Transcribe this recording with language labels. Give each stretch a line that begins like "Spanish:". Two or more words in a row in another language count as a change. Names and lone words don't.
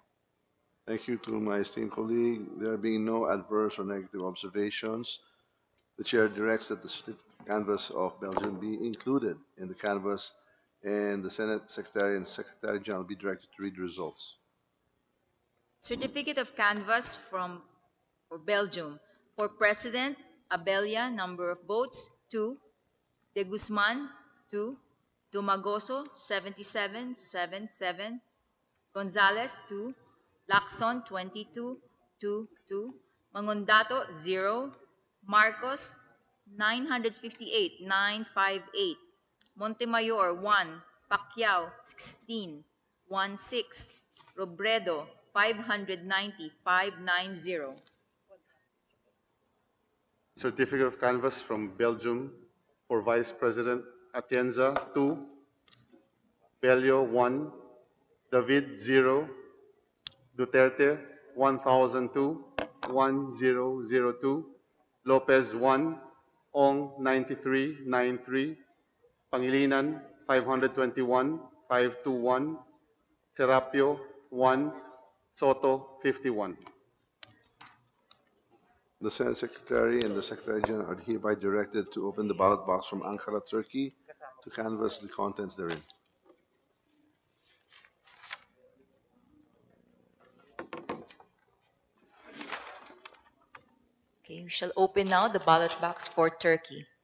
English: Thank you to my esteemed colleague. There being no adverse or negative observations, the chair directs that the certificate canvass of Belgium be included in the canvass, and the Senate Secretary and Secretary General be directed to read the results. Certificate of canvass for Belgium. For President, Abella, number of votes, 2. De Guzman, 2. Dumagoso, 77. Gonzalez, 2. Lacson, 22. 2. Mangondato, 0. Marcos, 958. Montemayor, 1. Pacquiao, 16. 16. Robredo, 590. Certificate of canvass from Belgium for Vice President Atienza 2, Bello 1, David 0, Duterte 1002, 1002, Lopez 1, Ong 9393, Pangilinan 521, 521, Serapio 1, Soto 51. The Senate Secretary and the Secretary General are hereby directed to open the ballot box from Ankara, Turkey, to canvass the contents therein. Okay, we shall open now the ballot box for Turkey.